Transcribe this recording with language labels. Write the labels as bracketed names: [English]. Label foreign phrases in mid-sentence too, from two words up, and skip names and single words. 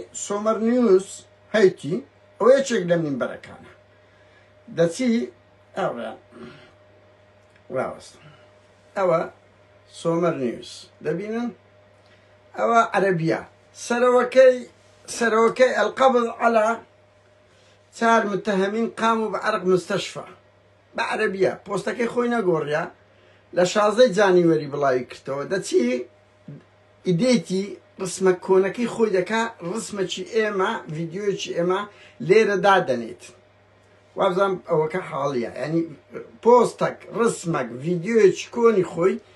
[Central Kurdish] سۆمەر نیوز هەیتی، ئەوە یەکێک لە مینبەرەکانە دەچی هاوڕێیان ڕاوەستم، ئەوە سۆمەر نیوز دەبینن، ئەوە عەرەبیە، سەرەوەکەی [Arabic] القبض على 4 متهمين قاموا بعرق مستشفى [Central Kurdish] بە عەرەبیە، پۆستەکەی خۆی نەگۆڕیا، لە 16 جانیوەری بڵاوی کردەوە، دەچی ئیدێتی ڕسمە کۆنەکەی خۆی دەکا، ڕسمەکی ئێمە ڤیدیۆیەکی ئێمە لێرە دادەنێت، وابزانم ئەوەکە حاڵیە، ینی پۆستەک ڕسمەک ڤیدیۆیەکی کۆنی خۆی